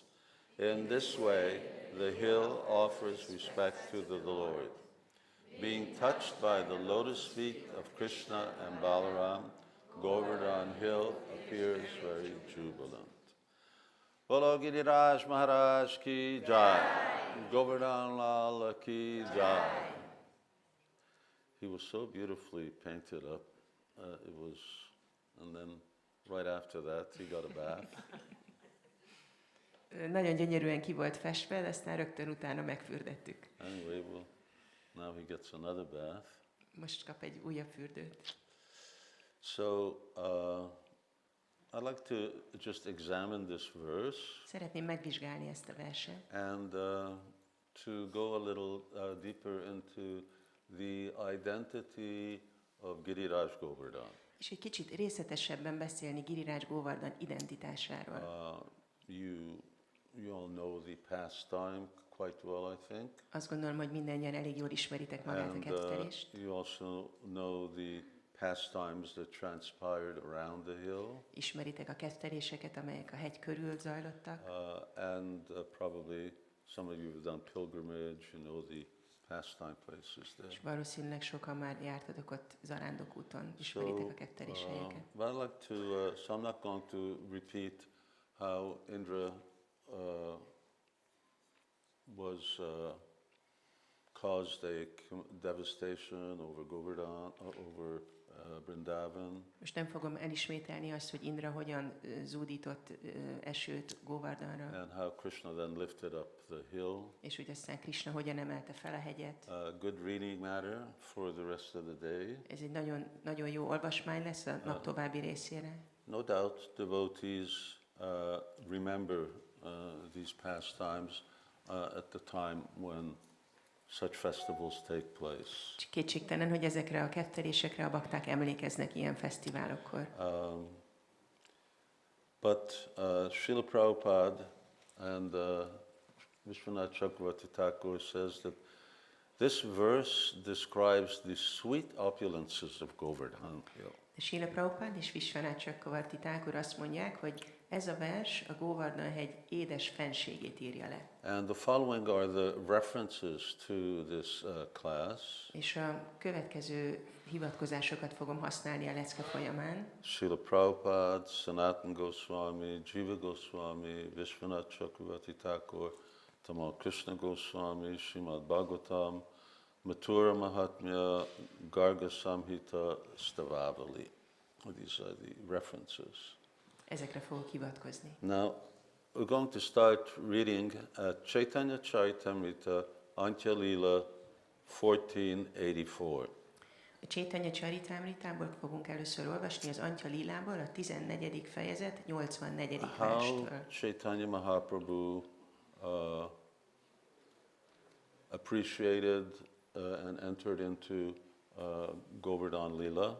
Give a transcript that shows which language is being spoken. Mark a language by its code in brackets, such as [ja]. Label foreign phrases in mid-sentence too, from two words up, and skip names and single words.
[en] In this way, the hill offers respect to the Lord. Being touched by the lotus feet of Krishna and Balaram, Govardhana hill appears very jubilant. [hi] बोलो गिरिराज महाराज की जय, गोवर्धन लाला की जय. [en] He was so beautifully painted up. And then right after that, he got a bath. [hu] nagyon gyönyörűen ki volt festve, de aztán rögtön utána megfürdettük. [en] Anyway, well, now he gets another bath. [hu] Most kap egy újabb fürdőt. [en] So, I'd like to just examine this verse. [hu] Szeretném megvizsgálni ezt a verset. [en] And to go a little deeper into the identity of Giriraj Govardhan. [hu] És egy kicsit részletesebben beszélni Giriraj Govardhan identitásáról. [en] You all know the pastime quite well, I think. [hu] Azt gondolom, hogy mindannyian elég jól ismeritek magát a kettelést. [en] You also know the pastimes that transpired around the hill. [hu] Ismeritek a ketteléseket, amelyek a hegy körül zajlottak. [en] And probably some of you have done pilgrimage, you know the pastime places there. [hu] És valószínűleg sokan már jártatok ott zarándokúton, ismeritek a ketteléseiket. [en] But I'd like to, so I'm not going to repeat how Indra was caused a devastation over Govardhan, over Vrindavan. [hu] Most nem fogom elismételni azt, hogy Indra hogyan zúdított esőt Govardhanra. [en] And how Krishna then lifted up the hill. [hu] És hogy aztán Krishna hogyan emelte fel a hegyet. [en] Good reading matter for the rest of the day. [hu] Ez egy nagyon, nagyon jó olvasmány lesz a nap további részére. [en] No doubt devotees remember these pastimes at the time when such festivals take place. [hu] Kétségtelen, hogy ezekre a kettelésekre a bakták emlékeznek ilyen fesztiválokkor. [en] But Srila Prabhupada and Vishwanath Chakravarti Thakur says that this verse describes the sweet opulences of Govardhan Hill. [hu] Srila Prabhupada és Vishwanath Chakravarti Thakur azt mondják, hogy ez a vers a Govardhan hegy édes fenségét írja le. [en] And the following are the references to this class. [hu] És a következő hivatkozásokat fogom használni a lecke folyamán. [en] Srila Prabhupada, Sanatana Goswami, Jiva Goswami, Vishwanath Chakravarti Thakur, Tamal Krishna Goswami, Srimad Bhagavatam, Mathura Mahatmya, Garga Samhita, Stavavali. These are the references. [hu] Ezekre fogok hivatkozni. [en] Now, we're going to start reading Chaitanya Charitamrita, Antya Lila, 1484. [hu] A Chaitanya Charitamritából fogunk először olvasni az Antya Lilából, a 14. fejezet, 84. [en] How [hu] verstől. [en] Chaitanya Mahaprabhu appreciated and entered into Govardhan Lila.